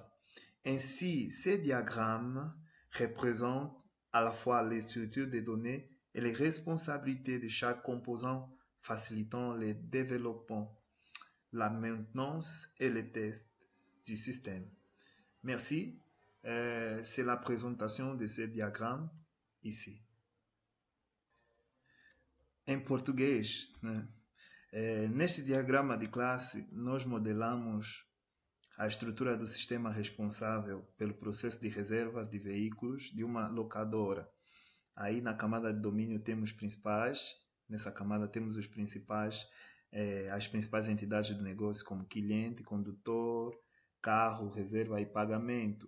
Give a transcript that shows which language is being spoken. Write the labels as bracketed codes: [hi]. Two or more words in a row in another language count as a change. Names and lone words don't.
[fr] Ainsi, ces diagrammes représentent à la fois les structures des données et les responsabilités de chaque composant, facilitant le développement, la maintenance et les tests du système. Merci. C'est la présentation de ces diagrammes ici. [pt] Em português, né? Neste diagrama de classe, nós modelamos a estrutura do sistema responsável pelo processo de reserva de veículos de uma locadora. Aí na camada de domínio temos principais, nessa camada temos os principais, as principais entidades do negócio, como cliente, condutor, carro, reserva e pagamento.